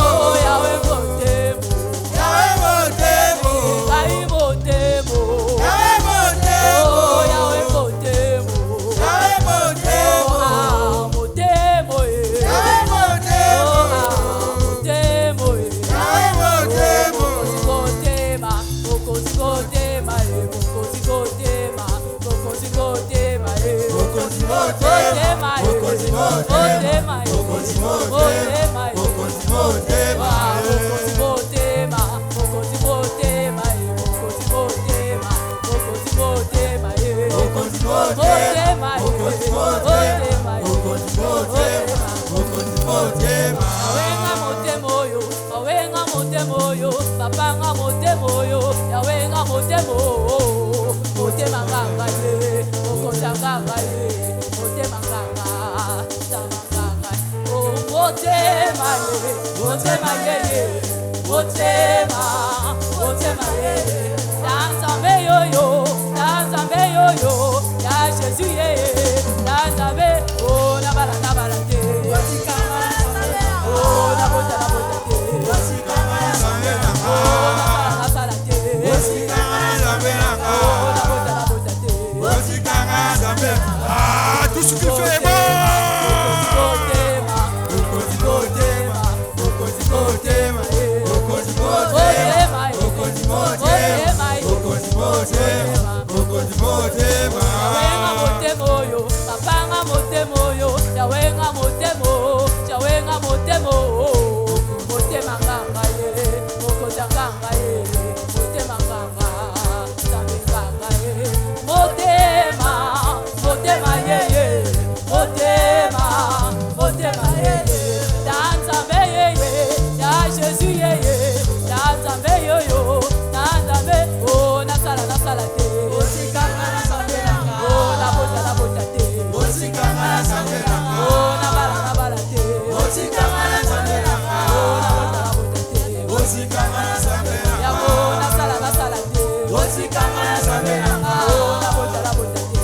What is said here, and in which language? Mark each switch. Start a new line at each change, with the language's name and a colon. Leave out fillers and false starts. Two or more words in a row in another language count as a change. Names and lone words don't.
Lingala: Oh, Yahweh ngotemo. Yahweh ngotemo. Kai ngotemo. Yahweh ngotemo. Oh, Yahweh ngotemo. Yahweh ngotemo. Ah, motemo, Yahweh ngotemo. Oh, ah, motemo, Yahweh ngotemo. Gotema, Mokosi gotema, Mokosi gotema, Mokosi gotema, Mokosi gotema. gotema, Mokosi gotema, Mokosi gotema, Mokosi gotema. Mokosi gotema, Mokosi gotema, Mokosi gotema, Mokosi gotema, Mokosi gotema, Mokosi gotema, Mokosi gotema. Mokosi gotema. Awenga motemoyo, awenga motemoyo, papanga motemoyo, yawenga motemo, motema nganga ye, mokosa nganga ye, motema nganga, sama nganga, oh motema ye, motema ye, motema, motema ye, dansa meyoyo, ya Jésus ye, dansa me, oh nabala te. Oh, la bota te. Oh, la sala te. Oh, la bota te.
French: Ah, tout ce qu'il fait est bon.
Lingala: Yawenga motemoyo, papanga motemoyo, yawenga motemo, yawenga motemo, motema nganga ye, mokoza nganga ye, motema nganga, zambe nganga ye, motema, motema ye ye, motema, motema ye ye, danzambe ye ye, ya Jésus ye ye, danzambe yo yo, danzambe, oh nasala te. Oh, la bota te. Oh, na bala te. Oh, la bota te. Yabo, na sala te. Oh, la bota te.